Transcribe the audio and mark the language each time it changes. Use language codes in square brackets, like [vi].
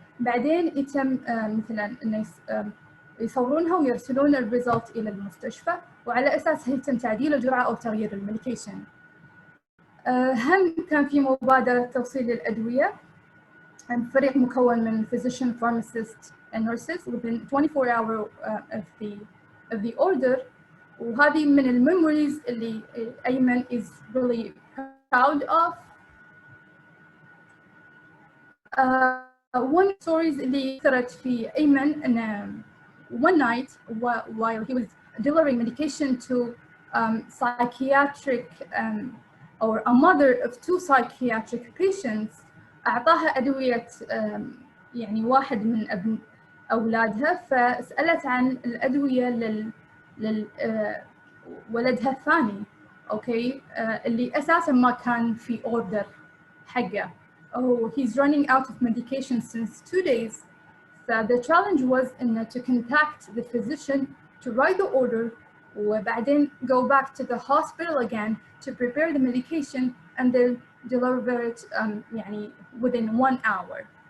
[ar] بعدين يتم مثلا انه يصورونها ويرسلون الريزلت الى المستشفى، وعلى اساسها يتم تعديل الجرعه او تغيير الميديكيشن. هم كان في مبادره توصيل الادويه، فريق مكون من [en] physician, pharmacist and nurses within 24 hours of the order. [ar] وهذه من الميموريز اللي أيمن [en] is really proud of. One stories [ar] اللي صارت في أيمن أن [en] one night while he was delivering medication to psychiatric or a mother of 2 psychiatric patients، [ar] أعطاها أدوية يعني واحد من أولادها، فسألت عن الأدوية لولدها الثاني، أوكي، اللي أساساً ما كان في order حقه. [en] Oh, he's running out of medication since 2 days. So the challenge was to contact the physician to write the order, [ar] وبعدين [en] go back to the hospital again to prepare the medication and then deliver it [ar] يعني [en] within 1 hour.